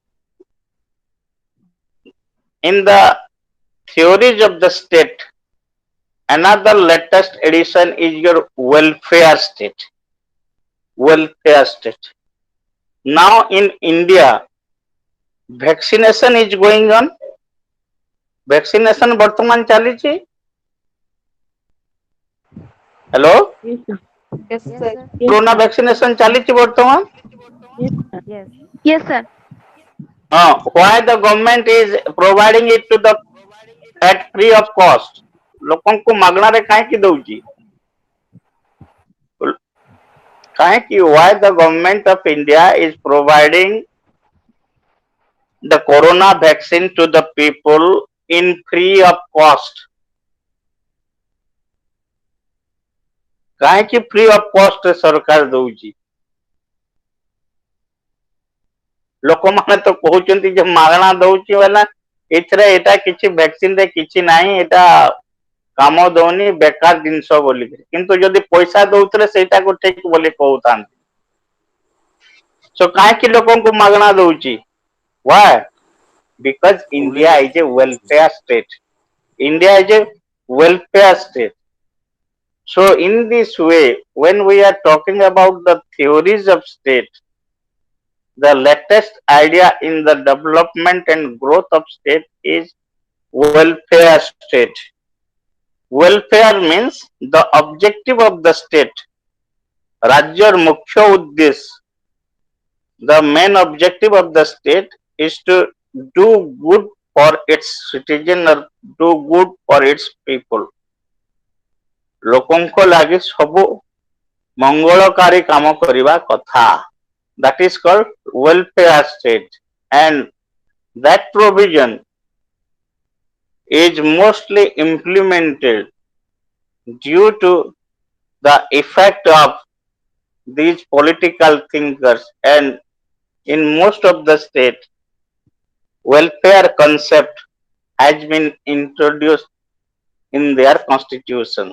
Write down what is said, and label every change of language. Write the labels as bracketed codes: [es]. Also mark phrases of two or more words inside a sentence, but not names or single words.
[en] In the theories of the state, another latest edition is your welfare state. Welfare state. Now in India, vaccination is going on. [or] Vaccination ବର୍ତ୍ତମାନ ଚାଲିଛି. [en] Hello? Yes, sir. Corona vaccination [or] ଚାଲିଛି ବର୍ତ୍ତମାନ. [en] Yes. Yes, sir. Why the government is providing it to the at free of cost? [or] ଲୋକଙ୍କୁ ମାଗଣାରେ କାହିଁକି ଦଉଛି? କାହିଁକି? [en] Why the government of India is providing the corona vaccine to the people in free of cost? [or] କାହିଁକି [en] free of cost [or] ରେ ସରକାର ଦଉଛି? ଲୋକମାନେ ତ କହୁଛନ୍ତି ଯେ ମାଗଣା ଦଉଛି ବୋଲେ ଏଥିରେ ଏଟା କିଛି ଭ୍ୟାକ୍ସିନ ରେ କିଛି ନାହିଁ, ଏଟା କାମ ଦଉନି, ବେକାର ଜିନିଷ ବୋଲି. କିନ୍ତୁ ଯଦି ପଇସା ଦଉଥିଲେ ସେଇଟାକୁ ଠିକ ବୋଲି କହୁଥାନ୍ତି. So କାହିଁକି ଲୋକଙ୍କୁ ମାଗଣା ଦଉଛି? [en] Why? Because India is a welfare state. India is a welfare state. So in this way, when we are talking about the theories of state, the latest idea in the development and growth of state is welfare state. Welfare means the objective of the state. [or] ରାଜ୍ୟର ମୁଖ୍ୟ ଉଦ୍ଦେଶ୍ୟ, [en] the main objective of the state is to do good for its citizen or do good for its people. [or] ଲୋକଙ୍କ ଲାଗି ସବୁ ମଙ୍ଗଳକାରୀ କାମ କରିବା କଥା. [en] That is called welfare state, and that provision is mostly implemented due to the effect of these political thinkers, and in most of the state welfare concept has been introduced in their constitutions.